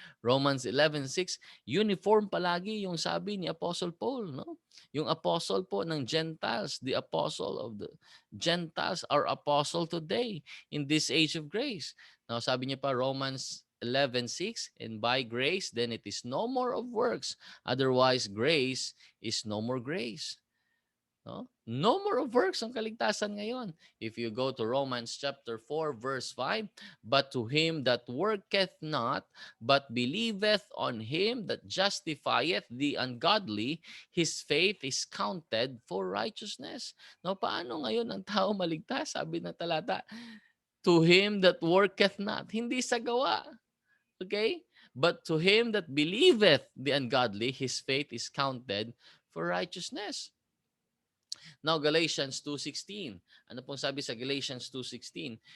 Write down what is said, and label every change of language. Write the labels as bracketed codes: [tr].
[tl] Romans 11:6, uniform palagi yung sabi ni Apostle Paul. No? Yung apostle po ng Gentiles, [en] the apostle of the Gentiles, our apostle today in this age of grace. Now, [tl] sabi niya pa, [en] Romans 11:6, and by grace, then it is no more of works. Otherwise, grace is no more grace. No more of works [tl] ang kaligtasan ngayon. [en] If you go to Romans chapter 4 verse 5, but to him that worketh not, but believeth on him that justifieth the ungodly, his faith is counted for righteousness. [tl] No, paano ngayon ang tao maligtas? Sabi ng talata, [en] to him that worketh not. [tl] Hindi sa gawa. Okay? [en] But to him that believeth the ungodly, his faith is counted for righteousness. [tl] Now, Galatians 2:16. Ano pong sabi sa Galatians 2:16?